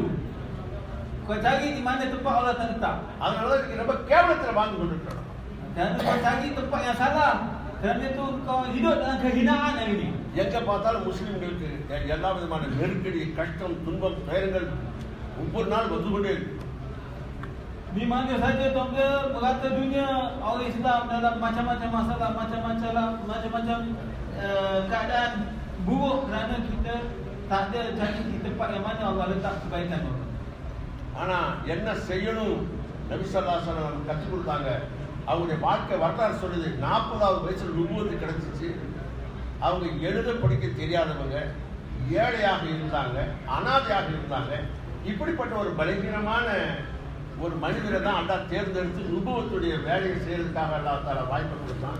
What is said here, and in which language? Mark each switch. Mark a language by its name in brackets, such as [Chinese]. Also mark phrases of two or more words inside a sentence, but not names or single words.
[Malay] Kau cari di mana tempat Allah tak letak. [Tamil] அதனாலதான் இன்னைக்கு ரொம்ப கேவலத்துல வாழ்ந்து கொண்டிருக்கிறோம். [Malay] Dan kau cari tempat yang salah. Kerana itu kau hidup dengan kehinaan hari ini. [Tamil] எங்க பார்த்தாலும் முஸ்லிம்களுக்கு எல்லா விதமான நெருக்கடி, கஷ்டம், துன்பம், துயரங்கள் ஒவ்வொரு நாள் வந்து கொண்டே இருக்கு. [Malay] di mana saja tuan-tuan merata dunia orang Islam dalam macam-macam masalah, macam-macam keadaan buruk kerana kita tak ada cari di tempat yang mana Allah letak kebaikan. [Tamil] ஆனா என்ன செய்யணும் நபி [Arabic] صلى الله عليه وسلم [Tamil] கற்றுக் கொடுத்தாங்க. அவங்களுடைய வாழ்க்கை வரலாறு சொல்லுது 40வது வயசுல நுபுவத்து கிடைச்சிச்சு. அவங்க எழுத படிக்க தெரியாதவங்க, ஏழையாக இருந்தாங்க, அனாதையாக இருந்தாங்க. இப்படிப்பட்ட ஒரு பலகீனமான ஒரு மனிதரை தான் அல்லாஹ் தேர்ந்தெடுத்து நுபுவத்துடைய வேலையை செய்யறதுக்காக [Arabic] الله تعالى [Tamil] வாய்ப்பு கொடுத்தான்.